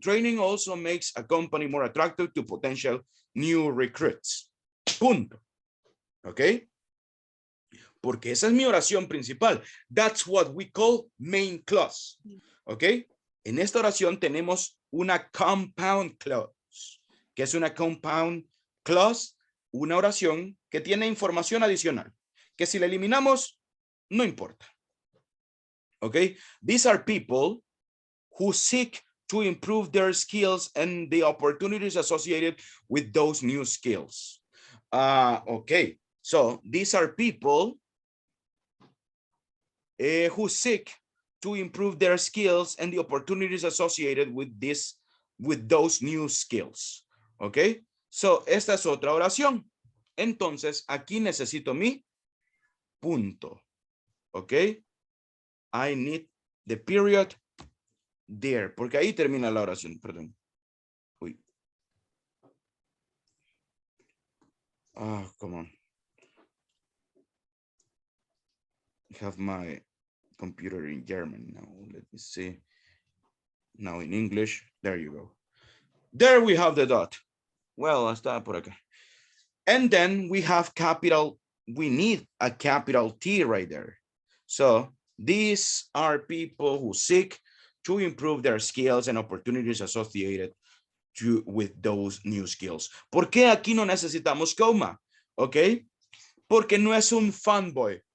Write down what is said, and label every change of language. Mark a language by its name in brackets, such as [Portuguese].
[English] Training also makes a company more attractive to potential new recruits. [Spanish] Punto. ¿Ok? Porque esa es mi oración principal. [English] That's what we call main clause. ¿Ok? [Spanish] En esta oración tenemos una compound clause. ¿Qué es una compound clause? Una oración que tiene información adicional, que si la eliminamos, no importa. Okay? [English] These are people who seek to improve their skills and the opportunities associated with those new skills. Okay, so these are people who seek to improve their skills and the opportunities associated with those new skills. Okay, so [Spanish] esta es otra oración. Entonces, aquí necesito mi punto. ¿Ok? [English] I need the period there. [Spanish] Porque ahí termina la oración. Perdón. Uy. [English] Come on. I have my computer in German now. Let me see. Now in English. There you go. There we have the dot. Well, [Spanish] hasta por acá. [English] And then we have capital. We need a capital T right there. So these are people who seek to improve their skills and opportunities associated with those new skills. [Spanish] ¿Por qué aquí no necesitamos coma? ¿Ok? Porque no es un fanboy.